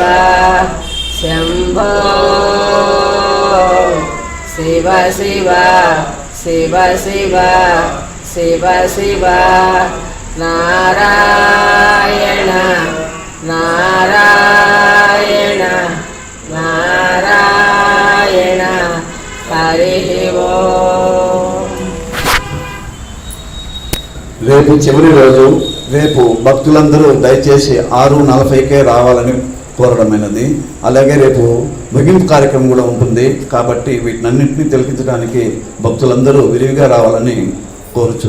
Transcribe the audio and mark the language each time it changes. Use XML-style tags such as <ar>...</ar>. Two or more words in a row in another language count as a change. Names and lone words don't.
<sa>शंभो शिव शिव शिव शिव शिव शिव. नारायण नारायण नारायण. हरिः ओम्.</sa> <te>రేపు చివరి రోజు. రేపు భక్తులందరూ దయచేసి 6:40కే రావాలని కోరడమైనది. అలాగే రేపు ముగింపు కార్యక్రమం కూడా ఉంటుంది కాబట్టి వీటినన్నింటినీ తిలకించడానికి భక్తులందరూ విరివిగా రావాలని కోరుచున్నాము.</te>